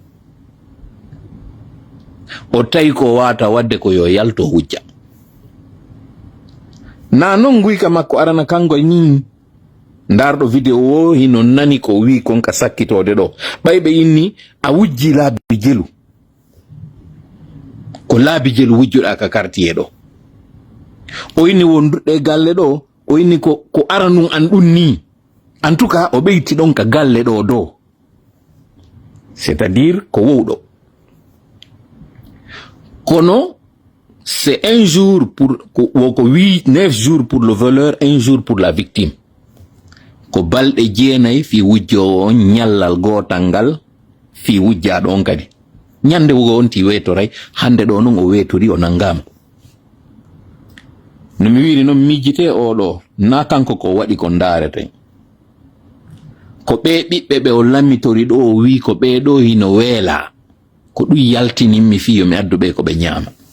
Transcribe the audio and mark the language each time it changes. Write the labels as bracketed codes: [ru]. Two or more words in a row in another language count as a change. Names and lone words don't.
[ff] o tawi ko wawata wadde ko yo yalto hujja na non guyka makko arana kanko ni ndarɗo vidéo o hino nani ko wi konka sakkitode ɗo ɓayɓe inni a wujji laabi jelu ko laabi jelu wujjuɗa ka quartier ɗo o inni wonduɗe galle ɗo o inni ko aranum an ɗum ni [fr] en tout cas [ff] o ɓeyti ɗon ka galle ɗo dow [fr] c'est à dire [ff] ko wowɗo kono [fr] c'est un jour pour [ff] ko [fr] 9 jours pour le voleur 1 jour pour la victime [ff] ko balɗe 9 fi wujjowo on ñallal gotal ngal fi wujjaɗo on kadi ñande wugo on ti wetoray hande ɗo non o wetori o nangama no mi wiri noon mijjite oɗo na kanko ko waɗi ko darete ko ɓe ɓiɓɓe ɓe o lammitori ɗo o wi ko ɓeɗo hino weela ko ɗum yaltininmi fiyo mi addu ɓe ko ɓe ñaama